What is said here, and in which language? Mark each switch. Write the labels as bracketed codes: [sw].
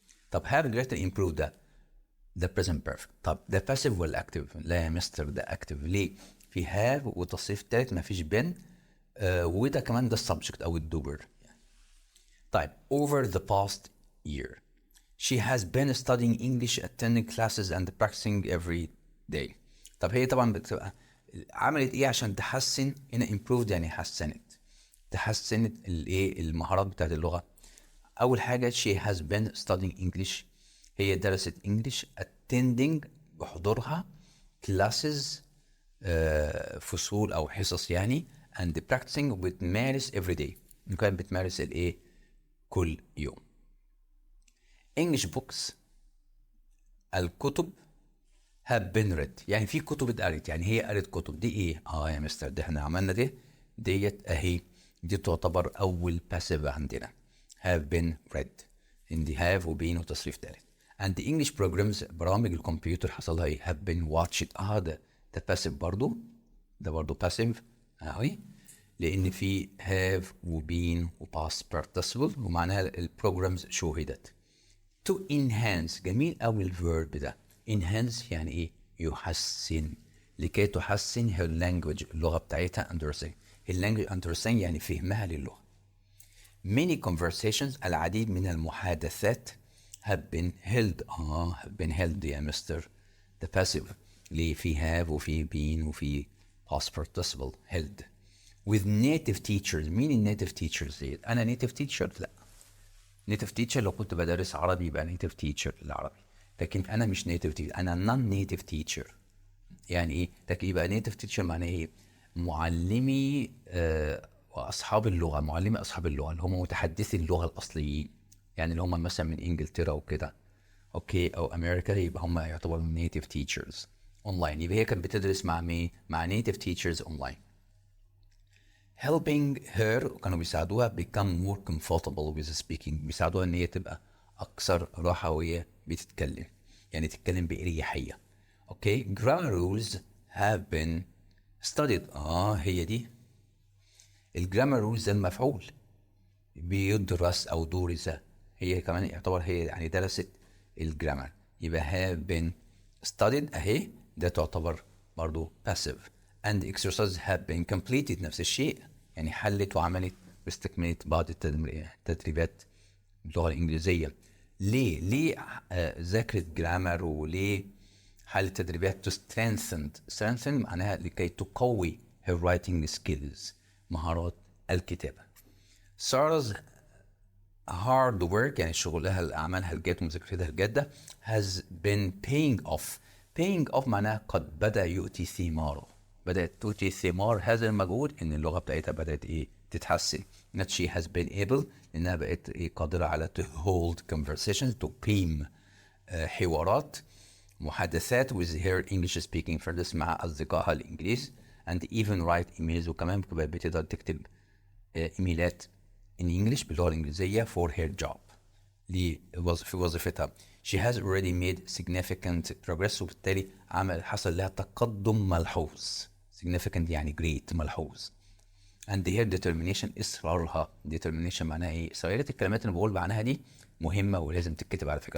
[en] طب have greatly improved ده present perfect. [ar] طب ده passive ولا active؟ لا يا مستر ده active. ليه؟ في have وتصريف تالت مفيش been، وده كمان ده السبجكت او الدوبر. [en] طيب over the past year she has been studying English, attending classes and practicing every day. [ar] طب هي طبعا بتبقى عملت ايه عشان تحسن؟ هنا improved يعني تحسنت الايه، المهارات بتاعت اللغه. اول حاجه [en] she has been studying English، [ar] هي درست [en] English. [ar] attending بحضورها classes فصول او حصص يعني. [en] and practicing [ar] بتمارس [en] every day، [ar] كانت بتمارس الايه كل يوم. English books الكتب [en] have been read [ar] يعني في كتب اتقرت، يعني هي قرت كتب. دي ايه؟ يا مستر ده احنا عملنا ديت اهي، دي تعتبر اول passive عندنا [en] have been read. [ar] ان دي have وبين وتصريف ثالث. [en] and the English programs [ar] برامج الكمبيوتر حصل لها ايه؟ [en] have been watched. [ar] ده passive برضو، ده برضو passive اهي، لان في have وبين وpast participle ومعناها البروجرامز شوهدت. to enhance جميل قوي الفيرب ده. enhance يعني ايه؟ يحسن، لكي تحسن [en] her language [ar] اللغه بتاعتها. [en] understand her language understand [ar] يعني فهمها للغه. [en] many conversations [ar] العديد من المحادثات [en] have been held. have been held [ar] يا مستر ده [en] passive، ليه؟ في have وفي been وفي past participle held with native teachers. [ar] مين النيتيف teachers ديت؟ انا native teacher؟ لا. native teacher لو كنت بدرس عربي يبقى native teacher العربي، لكن انا مش native teacher، انا non native teacher. يعني ايه؟ لكن يبقى native teacher معناه ايه؟ معلمي واصحاب اللغه، معلمي اصحاب اللغه اللي هم متحدثي اللغه الاصليين، يعني اللي هم مثلا من انجلترا وكده اوكي او امريكا، يبقى هم يعتبروا native teachers اونلاين. يبقى هي كانت بتدرس مع مين؟ مع native teachers اونلاين. [en] helping her [ar] كانوا بيساعدوها [en] become more comfortable with speaking، [ar] بيساعدوها ان هي تبقى اكثر راحه وهي بتتكلم، يعني تتكلم باريحيه. اوكي. [en] grammar rules have been studied. [ar] هي دي الجرامر رولز ده المفعول بيدرس او درس، هي كمان يعتبر هي يعني درست الجرامر. يبقى [en] have been studied [ar] اهي، ده تعتبر برضو passive. [en] and exercises have been completed [ar] نفس الشيء، يعني حلت وعملت واستكملت بعض التدريبات باللغه الانجليزيه. ليه ذاكرت جرامر، وليه حلت تدريبات؟ to strengthen معناها لكي تقوي [en] her writing skills [ar] مهارات الكتابه. [en] Sarah's hard work [ar] يعني شغلها أعمالها الجاد ومذاكرتها الجادة [en] has been paying off. paying off [ar] معناها قد بدأ يؤتي ثماره، بدأت تؤتي ثمار هذا المجهود، إن اللغة بتاعتها بدأت تتحسن. [en] not she has been able [ar] إنها بقت قادرة على [en] to hold conversations to قيم حوارات محادثات with her English speaking friends [ar] مع أصدقائها الإنجليز [en] and even write emails، [ar] وكمان بتقدر تكتب إيميلات [en] in English باللغة الإنجليزية for her job [ar] في وظيفتها. [en] she has already made significant progress، [ar] وبالتالي حصل لها تقدم ملحوظ. [en] significant يعني great، ملحوظ. and here determination اصرارها. [ar] determination معناها ايه؟ صيغه الكلمات اللي بقول معناها دي مهمه ولازم تتكتب على فكره.